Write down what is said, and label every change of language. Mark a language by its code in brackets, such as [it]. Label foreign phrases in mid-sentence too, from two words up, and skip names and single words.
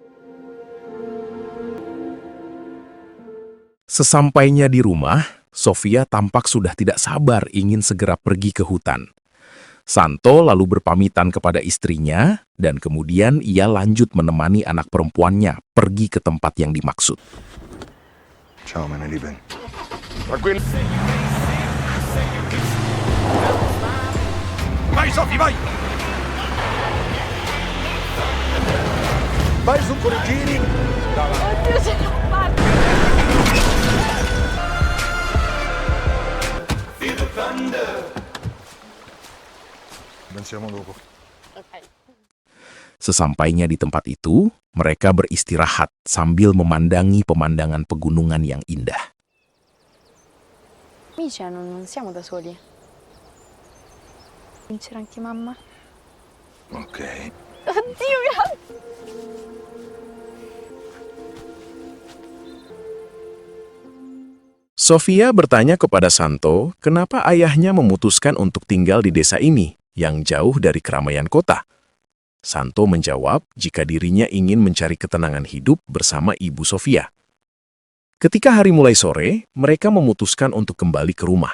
[id] Sesampainya di rumah, Sofia tampak sudah tidak sabar ingin segera pergi ke hutan. Santo lalu berpamitan kepada istrinya, dan kemudian ia lanjut menemani anak perempuannya pergi ke tempat yang dimaksud. [de] Ciao, meine Lieben. [it] Vai, Sophie, vai! Vai su correggini! Oddio, ce l'ho fatta! Pensiamo dopo. Okay. [id] Sesampainya di tempat itu, mereka beristirahat sambil memandangi pemandangan pegunungan yang indah. [it] Amici, non siamo da soli. C'era anche mamma. Ok. Oddio, grazie! [id] Sofia bertanya kepada Santo, kenapa ayahnya memutuskan untuk tinggal di desa ini, yang jauh dari keramaian kota. Santo menjawab jika dirinya ingin mencari ketenangan hidup bersama ibu Sofia. Ketika hari mulai sore, mereka memutuskan untuk kembali ke rumah.